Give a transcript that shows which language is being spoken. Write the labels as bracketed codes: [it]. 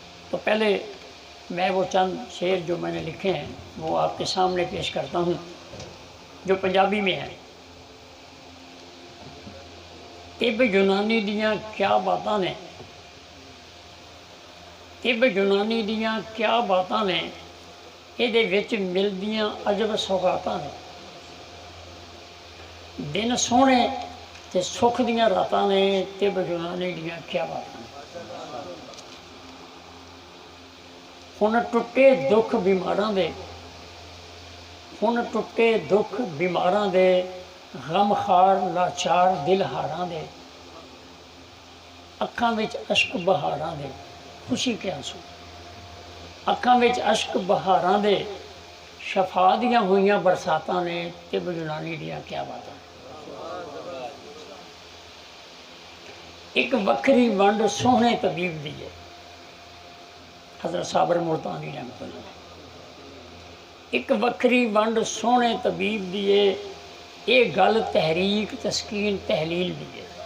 [ur] تو پہلے میں وہ چند شعر جو میں نے لکھے ہیں وہ آپ کے سامنے پیش کرتا ہوں، جو پنجابی میں ہیں۔ [pa] طب یونانی دیاں کیا باتاں نے، طب یونانی دیاں کیا باتاں نے، ਇਹਦੇ ਵਿੱਚ ਮਿਲਦੀਆਂ ਅਜਬ ਸੌਗਾਤਾਂ ਨੇ। ਦਿਨ ਸੋਹਣੇ ਤੇ ਸੁੱਖ ਦੀਆਂ ਰਾਤਾਂ ਨੇ, ਤਿਬ ਯੂਨਾਨੀ ਦੀਆਂ ਕਿਆ ਬਾਤਾਂ ਨੇ। ਹੁਣ ਟੁੱਟੇ ਦੁੱਖ ਬਿਮਾਰਾਂ ਦੇ, ਹੁਣ ਟੁੱਟੇ ਦੁੱਖ ਬਿਮਾਰਾਂ ਦੇ, ਗਮਖਾਰ ਲਾਚਾਰ ਦਿਲਹਾਰਾਂ ਦੇ, ਅੱਖਾਂ ਵਿੱਚ ਅਸ਼ਕ ਬਹਾਰਾਂ ਦੇ, [ur] ਖੁਸ਼ੀ ਕੇ ਆਂਸੂ। [pa] ਅੱਖਾਂ ਵਿੱਚ ਅਸ਼ਕ ਬਹਾਰਾਂ ਦੇ, ਸ਼ਫਾ ਦੀਆਂ ਹੋਈਆਂ ਬਰਸਾਤਾਂ ਨੇ, ਤਿਬ ਯੂਨਾਨੀ ਦੀਆਂ ਕਿਆ ਬਾਤਾਂ। ਇੱਕ ਵੱਖਰੀ ਵੰਡ ਸੋਹਣੇ ਤਬੀਬ ਦੀ ਹੈ, حضرت صابر ملتانی رحمۃ اللہ علیہ۔ ایک وکری ونڈ سونے طبیب دیے، یہ گل تحریک تسکین تحلیل دیے۔